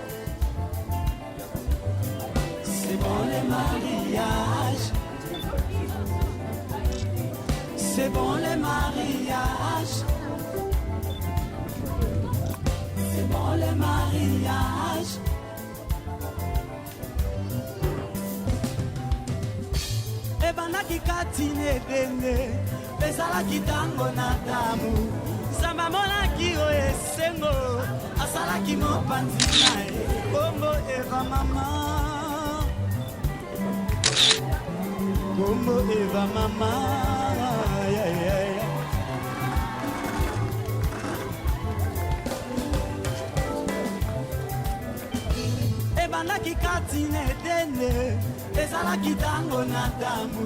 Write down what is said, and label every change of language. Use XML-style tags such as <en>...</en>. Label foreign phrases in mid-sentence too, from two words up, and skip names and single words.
<fr>C'est bon le mariage. C'est bon le mariage. C'est bon le mariage.</fr> <ln>Ebanaki katine dene, bezalaki tango na damu. Samba monaki o esengo, asalaki mopanzi nae, kombo Eva mama. Kombo Eva mama. Ebanaki katine dene, ezalaki tango na damu.</ln>